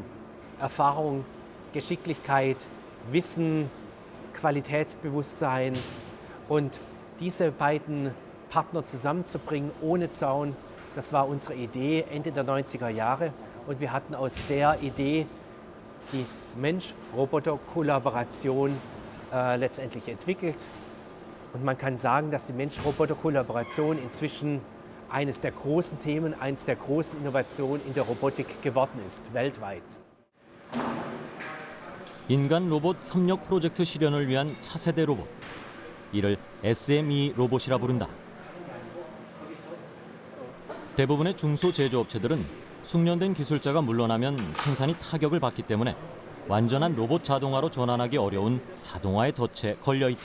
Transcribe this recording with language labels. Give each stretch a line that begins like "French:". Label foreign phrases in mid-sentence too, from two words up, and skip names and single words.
German: Erfahrung, Geschicklichkeit, Wissen, Qualitätsbewusstsein und diese beiden Partner zusammenzubringen ohne Zaun, das war unsere Idee Ende der 90er Jahre und wir hatten aus der Idee die Mensch-Roboter-Kollaboration letztendlich entwickelt. Und man kann sagen, dass die Mensch-Roboter-Kollaboration inzwischen eines der großen Themen, eines der großen Innovationen in der Robotik geworden ist, weltweit.
Korean: 인간 로봇 협력 프로젝트 실현을 위한 차세대 로봇. 이를 SME 로봇이라 부른다. 대부분의 중소제조업체들은 숙련된 기술자가 물러나면 생산이 타격을 받기 때문에 완전한 로봇 자동화로 전환하기 어려운 자동화의 덫에 걸려 있다.